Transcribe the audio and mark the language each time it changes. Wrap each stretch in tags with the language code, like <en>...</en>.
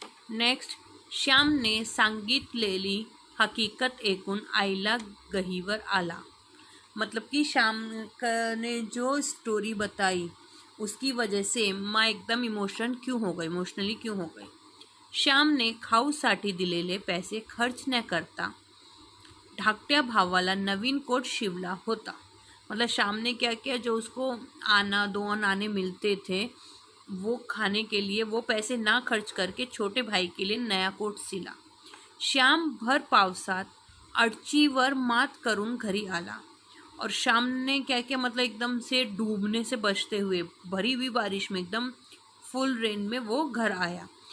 <mr>Next, श्यामने सांगितलेली हकीकत ऐकून आईला गहीवर आला।</mr> <hi>मतलब कि श्याम ने जो स्टोरी बताई उसकी वजह से माँ एकदम इमोशनली क्यों हो गई।</hi> <mr>श्यामने खाऊसाठी दिलेले पैसे खर्च न करता धाकट्या भावाला नवीन कोट शिवला होता।</mr> <hi>मतलब श्याम ने क्या किया, जो उसको दो आने मिलते थे वो खाने के लिए वो पैसे ना खर्च करके छोटे भाई के लिए नया कोट सिला।</hi> <mr>श्याम भर पावसात अडचीवर मात करून घरी आला,</mr> <hi>और श्याम ने क्या किया, मतलब एकदम से डूबने से बचते हुए भरी हुई बारिश में एकदम फुल रेन में वो घर आया।</hi>